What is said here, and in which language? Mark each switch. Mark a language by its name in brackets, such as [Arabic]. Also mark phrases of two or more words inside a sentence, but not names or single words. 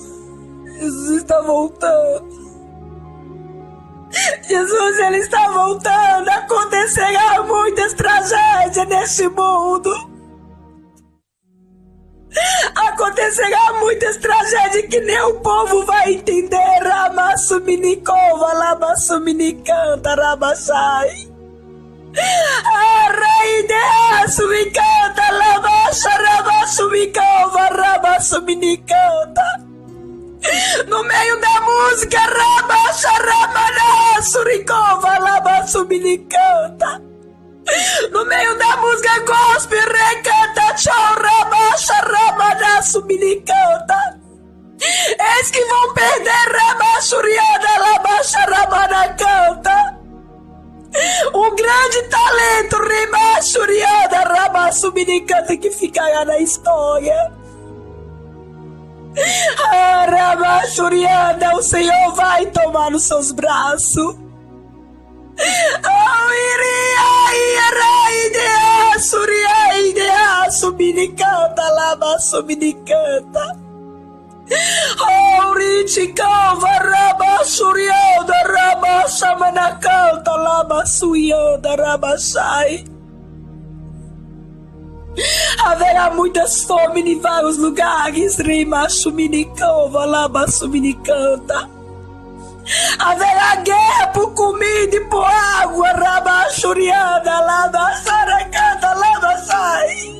[Portuguese] Jesus está voltando. Jesus, ele está voltando. Acontecerá muitas tragédias neste mundo. Acontecerá muitas tragédias que nem o povo vai entender. Ramassuminicova, labassuminicanta, rabachai. Arraideassumicanta, labacha, rabassumicova, rabassuminicanta. No meio da música, rabacha, ramana, suricova, labassuminicanta. No meio da música, gospel, recanta, tchau, rabacha, ramana, suminicanta. Eis que vão perder, rabachuriana, labacha, ramana, canta. Um grande talento, rimachuriana, rabassuminicanta, que ficará na história. Rabachuriana, o Senhor vai tomar nos seus braços. Oh, iria, suria, idea, suminicanta, lava, suminicanta. Oh, riticava, raba, surianda, raba, samanacanta, lava, suianda, rabachai. Haverá muitas fomes em vários lugares, rima, suminicova, lava, suminicanta. Haverá guerra por comida e por água, rabachuriana, lava, saracanta, lava, sai.